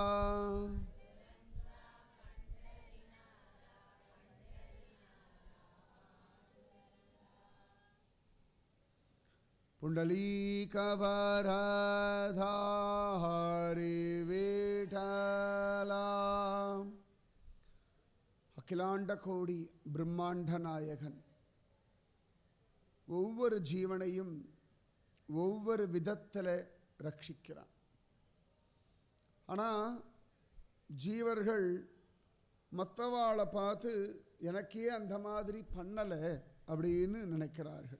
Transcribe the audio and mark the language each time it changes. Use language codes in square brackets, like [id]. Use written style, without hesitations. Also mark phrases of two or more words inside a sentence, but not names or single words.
[mr] पुंडलीक वरदा हरि विठला. [ta] அகிலாண்ட கோடி பிரம்மாண்ட நாயகன் ஒவ்வொரு ஜீவனையும் ஒவ்வொரு விதத்தில் ரட்சிக்கிறான். ஆனால் ஜீவர்கள் மற்றவாளை பார்த்து எனக்கே அந்த மாதிரி பண்ணலை அப்படின்னு நினைக்கிறார்கள்.